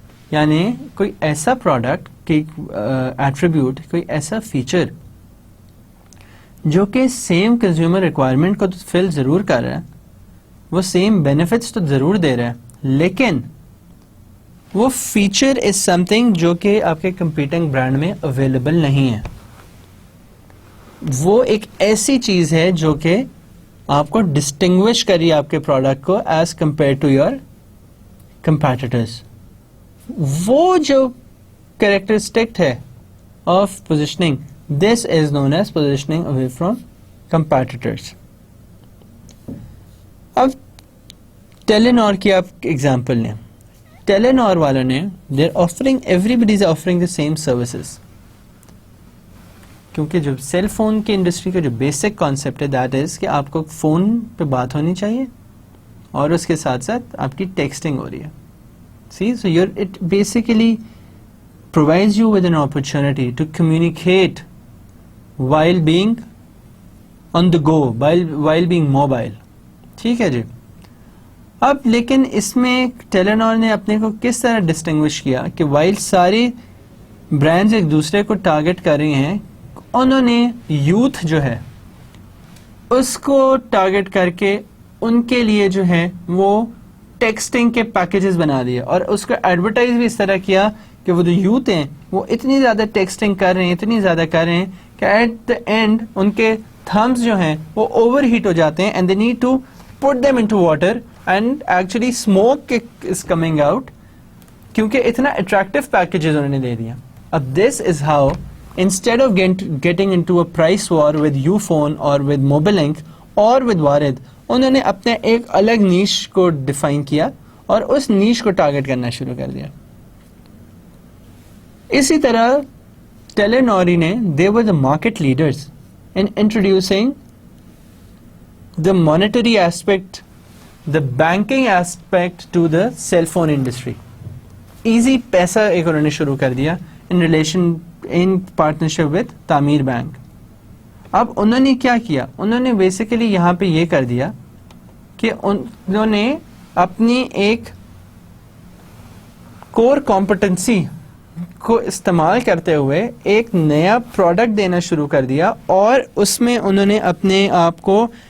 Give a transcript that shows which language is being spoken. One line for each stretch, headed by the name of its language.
Urdu: یعنی کوئی ایسا product کی attribute, کوئی ایسا feature جو کہ سیم کنزیومر ریکوائرمنٹ کو تو فل ضرور کر رہا ہے, وہ سیم بینیفٹس تو ضرور دے رہا ہے, لیکن وہ
English: feature is something
Urdu: جو کہ آپ کے کمپیٹنگ برانڈ میں اویلیبل نہیں ہے. وہ ایک ایسی چیز ہے جو کہ آپ کو ڈسٹنگوش کری آپ کے پروڈکٹ کو
English: As compare to your competitors.
Urdu: وہ جو کریکٹرسٹک ہے of positioning,
English: this is known as positioning away from competitors.
Urdu: اب ٹیلینور کی آپ ایگزامپل لیں. ٹیلینور والوں نے
English: everybody is offering the same services.
Urdu: کیونکہ جو سیل فون کی انڈسٹری کا جو بیسک کانسیپٹ ہے دیٹ از کہ آپ کو فون پہ بات ہونی چاہیے اور اس کے ساتھ ساتھ آپ کی ٹیکسٹنگ ہو رہی ہے.
English: See, so it basically provides you with an opportunity to communicate while being on the go, while being mobile.
Urdu: ٹھیک ہے جی. اب لیکن اس میں ٹیلینور نے اپنے کو کس طرح ڈسٹنگوش کیا کہ وائل سارے برانڈز ایک دوسرے کو ٹارگٹ کر رہے ہیں, انہوں نے یوتھ جو ہے اس کو ٹارگٹ کر کے ان کے لیے جو ہے وہ ٹیکسٹنگ کے پیکیجز بنا دیے, اور اس کو ایڈورٹائز بھی اس طرح کیا کہ وہ جو یوتھ ہیں وہ اتنی زیادہ ٹیکسٹنگ کر رہے ہیں, اتنی زیادہ کر رہے ہیں کہ
English: at the end
Urdu: ان کے تھمز جو ہیں وہ اوور ہیٹ ہو جاتے ہیں,
English: and they need to put them into water and actually smoke is coming out,
Urdu: کیونکہ اتنا اٹریکٹیو پیکیجز انہوں نے دے دیا.
English: اب this is how instead of getting into a price war with Ufone or with Mobilink or with Warid,
Urdu: انہوں نے اپنے ایک الگ نیش کو ڈیفائن کیا اور اس نیش کو ٹارگٹ کرنا شروع کر دیا. اسی طرح ٹیلینوری نے
English: they were the market leaders in introducing the monetary aspect, the banking aspect to the cell phone industry.
Urdu: Easy پیسہ ایک انہوں نے شروع کر دیا
English: in partnership with
Urdu: تعمیر بینک. اب انہوں نے کیا کیا, انہوں نے بیسیکلی یہاں پہ یہ کر دیا کہ انہوں نے اپنی ایک کور کمپٹنسی کو استعمال کرتے ہوئے ایک نیا پروڈکٹ دینا شروع کر دیا, اور اس میں انہوں نے اپنے آپ کو